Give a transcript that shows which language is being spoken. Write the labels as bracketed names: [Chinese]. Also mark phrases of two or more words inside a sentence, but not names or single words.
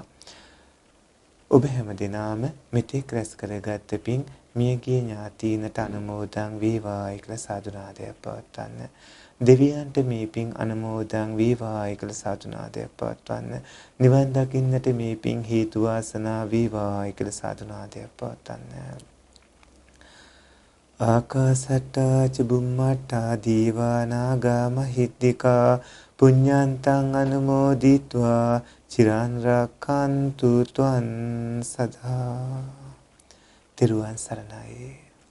[Sinhala] ඔබ හැම දිනාම මෙතෙක් රැස් කරගත් පින් මියගිය ඥාතීනට අනුමෝදන් වේවායි කියලා සාදුනාදයක් පවත්වන්න. දෙවියන්ට මේ පින් අනුමෝදන් වේවායි කියලා සාදුනාදයක් පවත්වන්න. නිවන් දකින්නට මේ පින් හේතු වාසනා වේවායි කියලා සාදුනාදයක් පවත්වන්න. [Pali] ආකාසට්ටා චුම්මට්ටා දීවා නාග මහිද්దికා පුඤ්ඤන්තං අනුමෝදිත්වා චිරන් රක්ඛන්තු ත්වං සදා. [Sinhala] තෙරුවන් සරණයි.